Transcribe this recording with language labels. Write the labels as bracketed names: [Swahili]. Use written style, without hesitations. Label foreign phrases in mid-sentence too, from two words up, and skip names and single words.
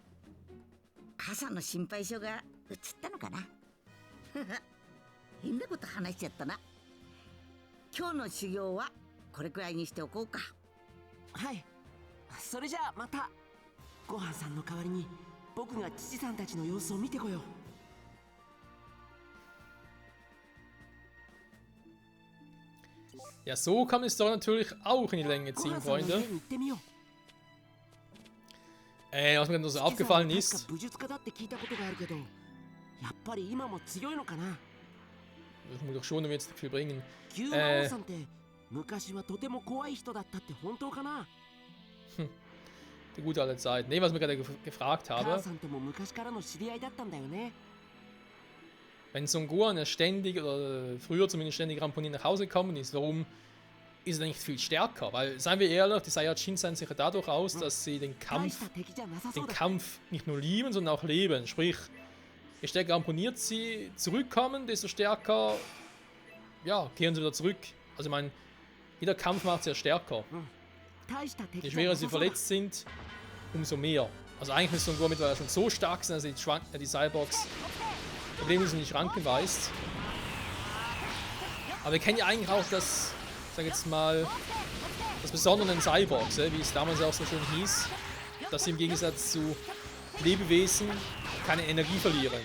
[Japanese] 母さんの心配性が移ったのかな。変なこと話しちゃったな。今日の修行はこれくらいにしておこうか。はい、それじゃあまた。ごはんさんの代わりに僕が父さんたちの様子を見てこよう。 [German] Ja, so kann man es doch natürlich auch in die Länge [Japanese] ご [German] ziehen, [Japanese] はんさんの家 [German] Freunde. [Japanese] に行ってみよう。 [German] Was mir noch so [Japanese] 父さんは [German] aufgefallen [Japanese] 確か [German] ist, [Japanese] 武術家だって聞いたことがあるけど、やっぱり今も強いのかな。 [German] das muss doch schon um jetzt viel bringen. [Japanese] 牛魔王さんって昔はとても怖い人だったって本当かな。 [German] Die gute alte Zeit. Ne, was ich mir gerade gefragt [Japanese] 母 [German] habe, [Japanese] さんとも昔からの知り合いだったんだよね。 [German] wenn Son Gohan ja ständig, oder früher zumindest ständig Ramponin nach Hause gekommen ist, warum ist er nicht viel stärker? Weil, seien wir ehrlich, die Saiyajin zeichnen sich ja dadurch aus, dass sie den [Japanese] 大した敵じゃなさそうだ。 [German] Kampf nicht nur lieben, sondern auch leben. Sprich, je stärker ramponiert sie zurückkommen, desto stärker, ja, kehren sie wieder zurück. Also ich meine, jeder Kampf macht sie ja stärker. [Japanese] 大した敵 [German] Je [Japanese] じゃ [German] schwerer [Japanese] な [German] sie [Japanese] さそうだ。 [German] verletzt sind, umso mehr. Also eigentlich müsste Son Gohan mittlerweile schon so stark sein, dass er die Cyborgs problemlos in die Schranken weist. Aber wir kennen ja eigentlich auch das, ich sag jetzt mal, das Besondere an Cyborgs, wie es damals auch so schön hieß, dass sie im Gegensatz zu Lebewesen keine Energie verlieren.